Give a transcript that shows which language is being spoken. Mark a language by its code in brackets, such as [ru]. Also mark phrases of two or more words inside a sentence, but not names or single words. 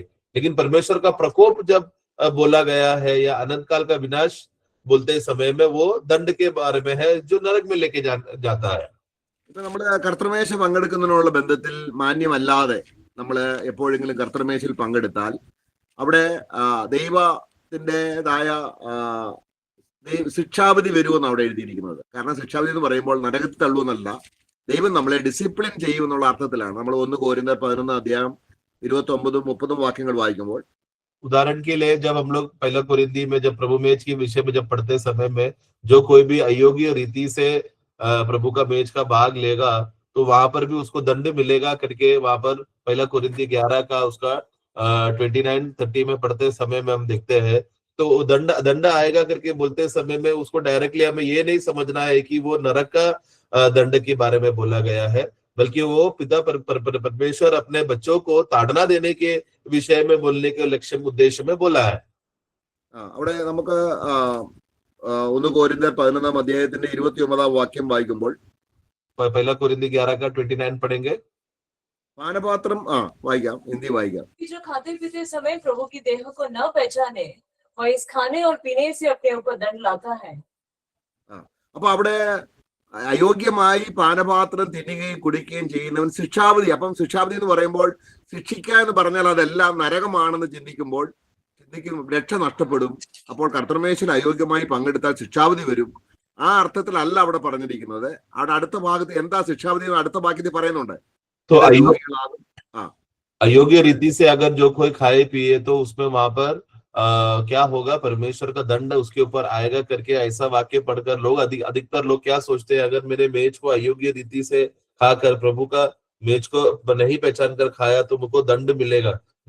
[hi] लेकिन परमेश्वर का प्रकोप जब बोला गया है या अनंत काल का विनाश बोलते समय में वो दंड के बारे में है, जो नरक में लेके जाता है। [ml] ഇപ്പൊ നമ്മുടെ കർത്തൃമേശ പങ്കെടുക്കുന്നതിനുള്ള ബന്ധത്തിൽ മാന്യമല്ലാതെ നമ്മൾ എപ്പോഴെങ്കിലും കർത്തൃമേശയിൽ പങ്കെടുത്താൽ അവിടെ ദൈവത്തിൻ്റെതായ ശിക്ഷാവിധി വരുമെന്ന് അവിടെ എഴുതിയിരിക്കുന്നത്. കാരണം ശിക്ഷാവിധി എന്ന് പറയുമ്പോൾ നരകത്തിൽ തള്ളുമെന്നല്ല, ദൈവം നമ്മളെ ഡിസിപ്ലിൻ ചെയ്യുമെന്നുള്ള അർത്ഥത്തിലാണ്. നമ്മൾ 1 कोरिन्थियर 11 29-30 വാക്യങ്ങൾ വായിക്കുമ്പോൾ, [hi] उदाहरण के लिए जब हम लोग 1 कोरिन्थी में जब प्रभु मेज के विषय में जब पढ़ते समय में जो कोई भी अयोग्य रीति से प्रभु का मेज का भाग लेगा तो वहां पर भी उसको दंड मिलेगा करके वहां पर 1 कोरिन्थी 11 का उसका 29-30 में पढ़ते समय में हम देखते हैं। तो दंड आएगा करके बोलते समय में उसको डायरेक्टली हमें ये नहीं समझना है कि वो नरक का दंड के बारे में बोला गया है, बल्कि वो पिता परमेश्वर अपने बच्चों को ताड़ना देने के विषय में बोलने के लक्ष्य उद्देश्य में बोला है। [ml] അവിടെ നമുക്ക് 1 कोरिन्थियर 11 29 വാക്യം വായിക്കുമ്പോൾ [hi] 1 कोरिन्थी 11 का 29 पढ़ेंगे। [ml] പാനപാത്രം വായിക്കാം, ഹിന്ദി വായിക്കാം. [hi] जो खाते पीते समय प्रभु की देह को न पहचाने और इस खाने और पीने से अपने ऊपर दंड लाता है। [ml] അപ്പൊ അവിടെ അയോഗ്യമായി പാനപാത്രം തിന്നുകയും കുടിക്കുകയും ചെയ്യുന്നവൻ ശിക്ഷാവിധി. അപ്പം ശിക്ഷാവിധി എന്ന് പറയുമ്പോൾ ശിക്ഷിക്കുക എന്ന് പറഞ്ഞാൽ അതെല്ലാം നരകമാണെന്ന് ചിന്തിക്കും, രക്ഷ നഷ്ടപ്പെടും. അപ്പോൾ കർത്തൃമേശയിൽ അയോഗ്യമായി പങ്കെടുത്താൽ ശിക്ഷാവിധി വരും. ആ അർത്ഥത്തിലല്ല അവിടെ പറഞ്ഞിരിക്കുന്നത്. അവിടെ അടുത്ത ഭാഗത്ത് എന്താ ശിക്ഷാവിധി അടുത്ത വാക്യത്തിൽ പറയുന്നുണ്ട്. [hi] अयोग्य रीति से अगर जो कोई खाए पिए तो उसमें वहां पर क्या होगा, परमेश्वर का दंड उसके ऊपर आएगा करके ऐसा वाक्य पढ़कर लोग अधिकतर लोग क्या सोचते हैं, अगर मेरे मेज को अयोग्य रीति से खाकर प्रभु का मेज को नहीं पहचान कर खाया तो मुझको दंड मिलेगा।